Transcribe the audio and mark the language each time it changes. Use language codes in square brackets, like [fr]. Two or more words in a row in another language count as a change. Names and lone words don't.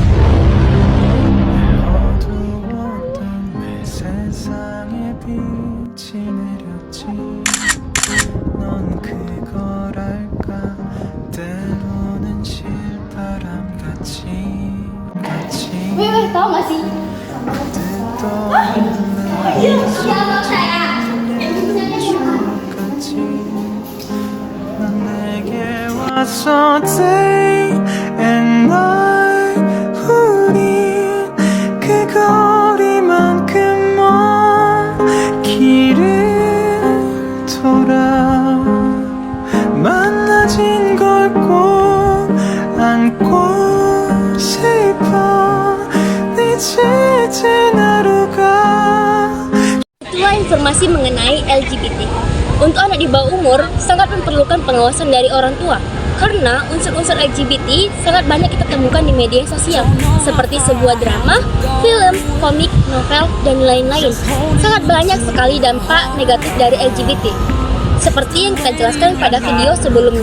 [ko] 어두웠던 내 세상에 빛이 내렸지 넌 그걸 알까 때로는 실바람같이 [id] Tahu nggak sih? [ko] 뜻도 넌 내게 왔어 [en] day and night [ko] 우린 그 거리만큼 먼 길을 돌아 만나진 걸 꼭 안고 싶어 잊혀진 하루가. [id] Itulah informasi mengenai LGBT. Untuk anak di bawah umur, sangat memerlukan pengawasan dari orang tua, karena unsur-unsur LGBT sangat banyak kita temukan di media sosial, seperti sebuah drama, film, komik, novel, dan lain-lain. Sangat banyak sekali dampak negatif dari LGBT, seperti yang kita jelaskan pada video sebelumnya.